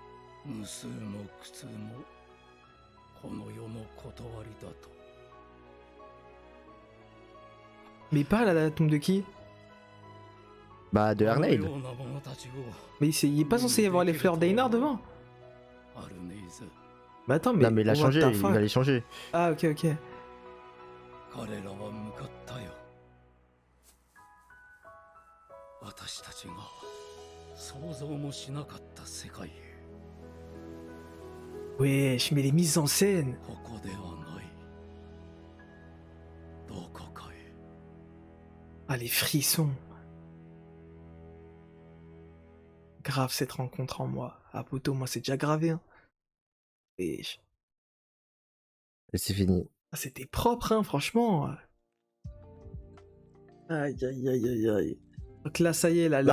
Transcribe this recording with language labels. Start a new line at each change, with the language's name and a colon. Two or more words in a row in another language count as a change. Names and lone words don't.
French: Mais il parle à la tombe de qui? Bah, de Ernail. Mais il est pas censé y avoir les fleurs d'Einar devant? Bah attends, mais. Non, mais il a
English: what
French: changé,
English: the
French: il
English: fuck?
French: va les changer. Ah, ok, ok.
Japanese: 私たちが想像もしなかった世界へ
French: Wesh, mais les mises en scène.
Japanese: ここではないどこかへ
French: Ah, les frissons. Grave cette rencontre en moi. Ah, poto, moi, c'est déjà gravé, hein. Wesh. Et c'est fini. Ah, c'était propre, hein, franchement. Aïe, aïe, aïe, aïe, aïe. Donc là, ça y est, là,